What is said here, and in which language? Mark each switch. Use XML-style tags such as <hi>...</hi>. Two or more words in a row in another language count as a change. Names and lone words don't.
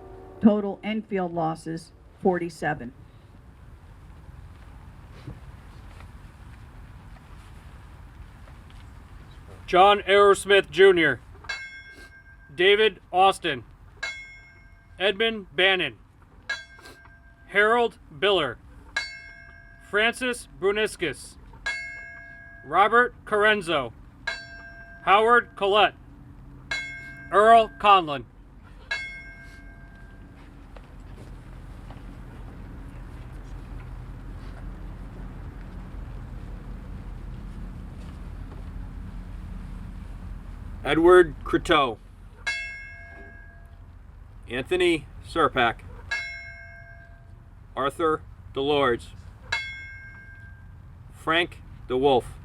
<en>Total Enfield losses, 47. John Aerosmith Jr., David Austin, Edmund Bannon, Harold Biller, Francis Bruniscus, Robert Carenzo, Howard Collette, Earl Conlon. Edward Croteau, Anthony Serpak, Arthur Delords, Frank DeWolf,</en>